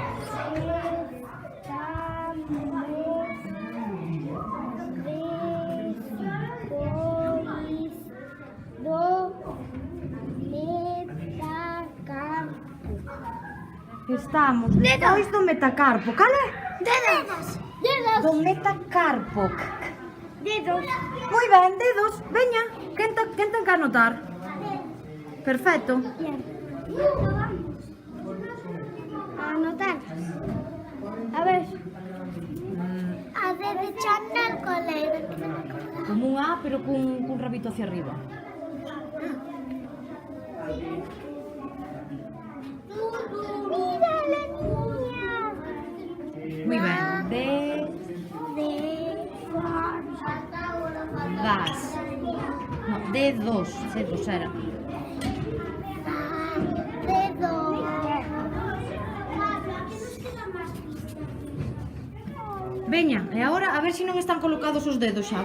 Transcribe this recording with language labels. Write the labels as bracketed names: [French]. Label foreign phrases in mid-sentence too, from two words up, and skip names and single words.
[Galician] Estamos depois do metacarpo. Cal é? Dedos. Dedos. Do metacarpo. Dedos. Moi ben, dedos. Veña, quen ten que anotar? Perfecto. A anotar. [Spanish] A ver. A derecha del colegio. [Galician] Como un A, pero cun rabito [Spanish] hacia arriba. Mira la niña. [Galician] Moi ben. Das. No, dedos. Dedos era. Veña, e agora a ver se non están colocados os dedos xa.